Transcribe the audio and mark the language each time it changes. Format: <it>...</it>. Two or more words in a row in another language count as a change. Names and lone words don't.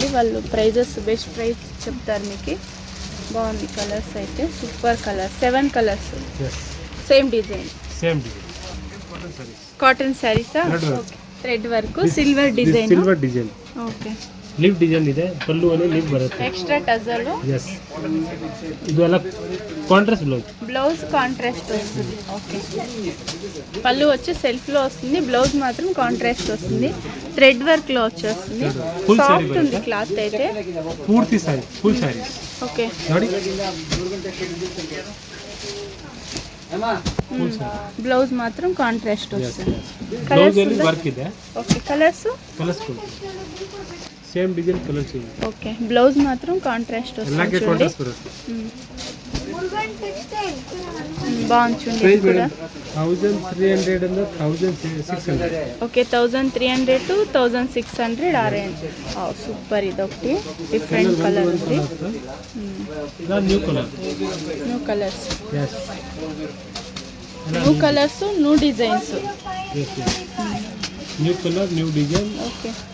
<te>వాళ్ళు</te> <en>prizes best price</en> <te>చెప్తారు మీకు. బాగుంది కలర్స్ అయితే.</te> <en>super color.</en> <te>7 కలర్స్.</te> <en>same design. same design. cotton sarees? thread work. silver design. silver design.</en> <te>ఓకే.</te> <en>leaf design</en> <kn>ಇದೆ. ಪಲ್ಲು ಅನೆ ಲೀವ್ ಬರುತ್ತೆ.</kn> <en>extra tassel.</en> <kn>yes ಇದು ಎಲ್ಲ</kn> <en>contrast blouse.</en> <te>బ్లౌజ్ కాంట్రాస్ట్ వస్తుంది. ఓకే. పళ్ళు వచ్చి సెల్ఫ్ లో వస్తుంది. బ్లౌజ్ మాత్రం కాంట్రాస్ట్ వస్తుంది.</te> <en>thread work</en> <te>లో వచ్చేస్తుంది. సాఫ్ట్ ఉంది క్లాత్ అయితే. పూర్తి సారీ</te> <en>full saree.</en> <te>ఓకే.</te> <kn>ನೋಡಿ</kn> <te>బ్లౌజ్ మాత్రం కాంట్రాస్ట్ వస్తుంది.</te> <kn>బ్లౌజ్ ಅಲ್ಲಿ ವರ್ಕ್ ಇದೆ.</kn> <te>ఓకే. కలర్స్</te> <en>same design color change.</en> <te>ఓకే. బ్లౌజ్ మాత్రం కాంట్రాస్ట్ వస్తుంది.</te> <kn>ಎಲ್ಲಕ್ಕೆ ಕಾಂಟ್ರಾಸ್ಟ್ ಬರುತ್ತೆ.</kn> <te>బాగుంది చూడండి.</te> <en>1300 and 1600.</en> <te>ఓకే. 1300 to 1600 ఆ రేంజ్. సూపర్. ఇది ఒకటి</te> <en>different color</en> <te>ఉంది.</te> <en>new color. new colors. yes new colors, new designs. new color new design.</en>